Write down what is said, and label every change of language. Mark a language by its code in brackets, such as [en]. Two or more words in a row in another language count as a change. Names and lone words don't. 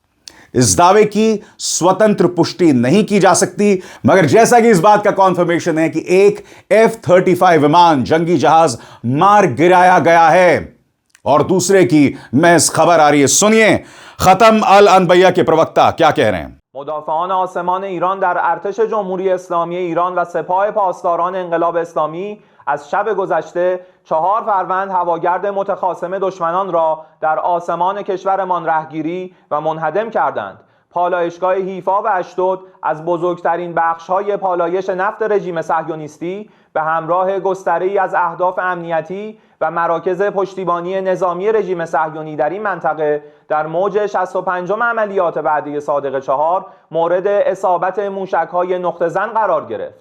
[hi] इस दावे की स्वतंत्र पुष्टि नहीं की जा सकती, मगर जैसा कि इस बात का कॉन्फर्मेशन है कि एक F-35 विमान, जंगी जहाज मार गिराया गया है। और दूसरे की महज खबर आ रही है। सुनिए खतम अल अनबैया के प्रवक्ता क्या कह रहे हैं। [fa] مدافعان آسمان ایران در ارتش جمهوری اسلامی ایران و سپاه پاسداران انقلاب اسلامی از شب گذشته 4 فروند هواگرد متخاصم دشمنان را در آسمان کشورمان رهگیری و منهدم کردند. پالایشگاه حیفا و اشدود از بزرگترین بخش‌های پالایش نفت رژیم صهیونیستی به همراه گستره‌ای از اهداف امنیتی و مراکز پشتیبانی نظامی رژیم صهیونی در این منطقه در موج 65م عملیات بعدی صادق 4 مورد اصابت موشک‌های نقطه زن قرار گرفت.